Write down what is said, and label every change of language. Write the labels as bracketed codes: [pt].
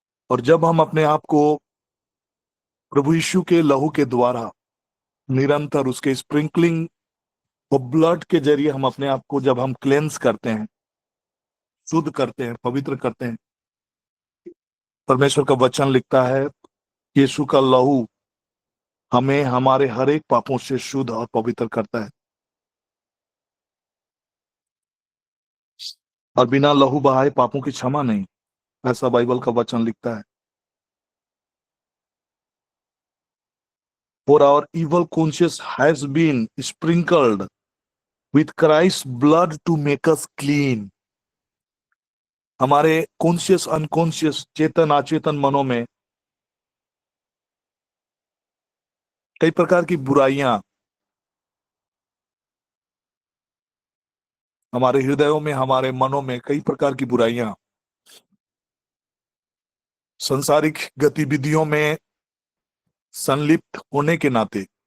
[hi] और जब हम अपने आप को प्रभु यीशु के लहू के द्वारा निरंतर उसके स्प्रिंकलिंग और ब्लड के जरिए हम अपने आप को जब हम क्लेंस करते हैं, शुद्ध करते हैं, पवित्र करते हैं, परमेश्वर का वचन लिखता है यीशु का लहू हमें हमारे हर एक पापों से शुद्ध और पवित्र करता है। और बिना लहू बहाए पापों की क्षमा नहीं, ऐसा बाइबल का वचन लिखता है। [en] For our evil conscience has been sprinkled with Christ's blood to make us clean. [hi] हमारे कॉन्शियस, अनकॉन्शियस, चेतन अचेतन मनों में कई प्रकार की बुराइयां, हमारे हृदयों में, हमारे मनों में कई प्रकार की बुराइयां, संसारिक गतिविधियों में संलिप्त होने के नाते